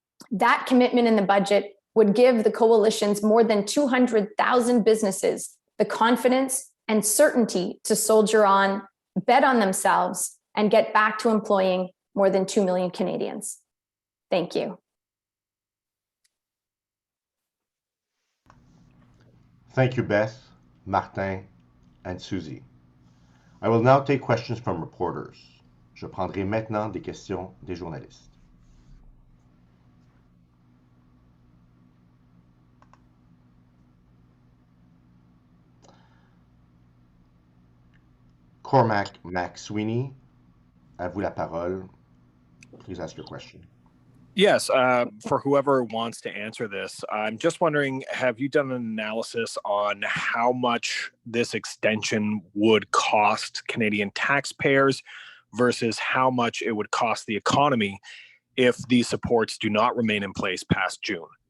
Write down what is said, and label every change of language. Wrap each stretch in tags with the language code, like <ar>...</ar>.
<en>That commitment in the budget would give the coalition's more than 200,000 businesses the confidence and certainty to soldier on, bet on themselves, and get back to employing more than 2 million Canadians. Thank you. Thank you, Beth, Martin, and Susie. I will now take questions from reporters.</en> <fr>Je prendrai maintenant des questions des journalistes. Cormac McSweeney, à vous la parole.</fr> <en>Please ask your question. Yes, for whoever wants to answer this, I'm just wondering, have you done an analysis on how much this extension would cost Canadian taxpayers versus how much it would cost the economy if these supports do not remain in place past June?</en>